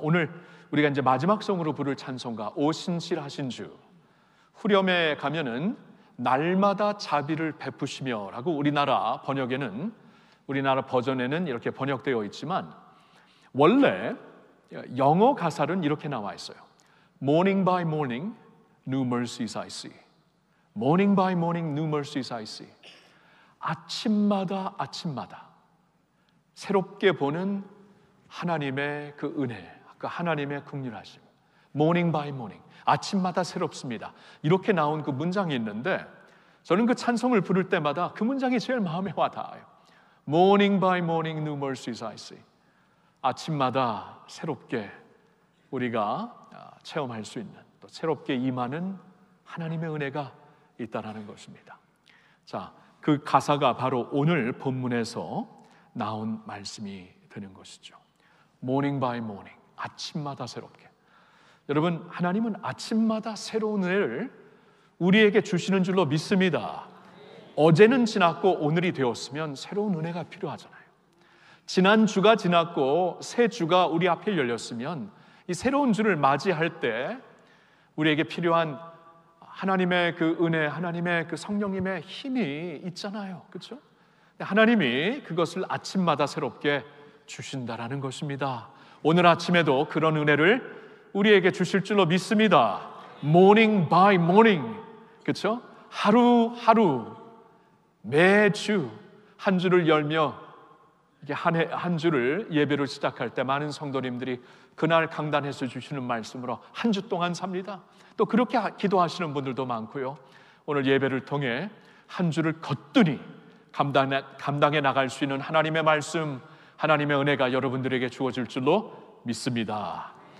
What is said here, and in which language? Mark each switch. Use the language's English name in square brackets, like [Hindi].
[Korean] 오늘 우리가 이제 마지막 성으로 부를 찬송가 오 신실하신 주, 후렴에 가면은 날마다 자비를 베푸시며라고 우리나라 번역에는, 우리나라 버전에는 이렇게 번역되어 있지만 원래 영어 가사는 이렇게 나와 있어요. [English] Morning by morning, new mercies I see. Morning by morning, new mercies I see. [Korean] 아침마다 아침마다 새롭게 보는 하나님의 그 은혜, 그 하나님의 긍휼하심. [English] Morning by morning, [Korean] 아침마다 새롭습니다. 이렇게 나온 그 문장이 있는데 저는 그 찬송을 부를 때마다 그 문장이 제일 마음에 와닿아요. [English] Morning by morning, new mercies I see. [Korean] 아침마다 새롭게 우리가 체험할 수 있는, 또 새롭게 임하는 하나님의 은혜가 있다라는 것입니다. 자, 그 가사가 바로 오늘 본문에서 나온 말씀이 되는 것이죠. [English] Morning by morning, [Korean] 아침마다 새롭게. 여러분, 하나님은 아침마다 새로운 은혜를 우리에게 주시는 줄로 믿습니다. 어제는 지났고 오늘이 되었으면 새로운 은혜가 필요하잖아요. 지난 주가 지났고 새 주가 우리 앞에 열렸으면 이 새로운 주를 맞이할 때 우리에게 필요한 하나님의 그 은혜, 하나님의 그 성령님의 힘이 있잖아요. 그렇죠? 하나님이 그것을 아침마다 새롭게 주신다라는 것입니다. 오늘 아침에도 그런 은혜를 우리에게 주실 줄로 믿습니다. [English] Morning by morning, [Korean] 그렇죠? 하루하루 매주 한 주를 열며 한 주를 예배로 시작할 때 많은 성도님들이 그날 강단에서 주시는 말씀으로 한 주 동안 삽니다. 또 그렇게 기도하시는 분들도 많고요. 오늘 예배를 통해 한 주를 거뜬히 감당해 나갈 수 있는 하나님의 말씀, 하나님의 은혜가 여러분들에게 주어질 줄로 믿습니다.